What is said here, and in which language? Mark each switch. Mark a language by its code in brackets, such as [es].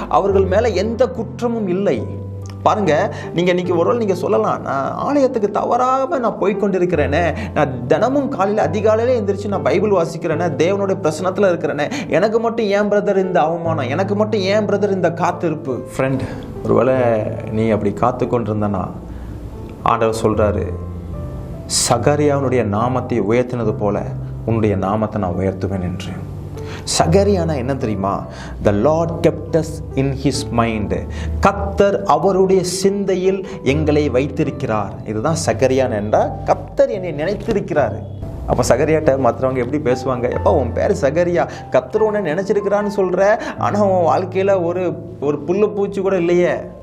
[ta] அவர்கள் மேல எந்த குற்றமும் இல்லை. பாருங்க, நீங்க இன்னைக்கு ஒருவேளை நீங்க சொல்லலாம், நான் ஆலயத்துக்கு தவறாம நான் போய்கொண்டிருக்கிறேனே, நான் தினமும் காலையில் அதிகாலையில எந்திரிச்சு நான் பைபிள் வாசிக்கிறேனே, தேவனுடைய பிரசனத்துல இருக்கிறேனே, எனக்கு மட்டும் ஏன் பிரதர் இந்த அவமானம், எனக்கு மட்டும் ஏன் பிரதர் இந்த காத்திருப்பு? ஃப்ரெண்ட், ஒருவேளை நீ அப்படி காத்து கொண்டிருந்தனா ஆண்டவர் சொல்றாரு, சகரியாவுடைய நாமத்தை உயர்த்தினது போல உன்னுடைய நாமத்தை நான் உயர்த்துவேன் என்று. சகரியானா என்ன தெரியுமா? [en] The Lord kept us in his mind. [ta] கர்த்தர் அவருடைய சிந்தையில் எங்களை வைத்திருக்கிறார். இதுதான் சகரியான் என்றால் கர்த்தர் என்னை நினைத்திருக்கிறார். அப்போ சகரியாட்ட மற்றவங்க எப்படி பேசுவாங்க? எப்போ உன் பேர் சகரியா, கர்த்தர் உன்னை நினைச்சிருக்கிறான்னு சொல்ற, ஆனால் உன் வாழ்க்கையில் ஒரு புல்லு பூச்சி கூட இல்லையே.